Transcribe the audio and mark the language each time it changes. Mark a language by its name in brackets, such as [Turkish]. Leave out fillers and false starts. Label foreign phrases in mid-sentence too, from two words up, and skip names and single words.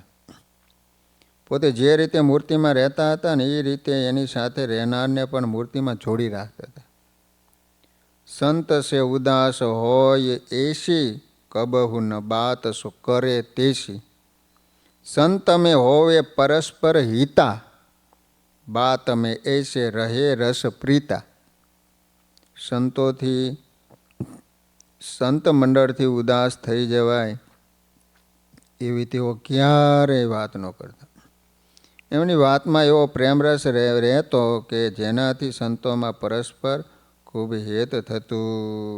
[Gujarati] પોતે જે રીતે મૂર્તિમાં રહેતા હતા ને એ રીતે એની સાથે રહેનારને પણ મૂર્તિમાં જોડી રાખતા હતા. [Hindi] संत से उदास होय ऐसी कबहु न बात सो करे तेसी. સંત में होवे परस्पर हिता बात में ऐसे रहे रस प्रीता. [Gujarati] સંતોથી સંત મંડળથી ઉદાસ થઈ જવાય એવી તેઓ ક્યારેય વાત ન કરતા. એમની વાતમાં એવો પ્રેમરસ રહેતો કે જેનાથી સંતોમાં પરસ્પર ખૂબ હેત થતું.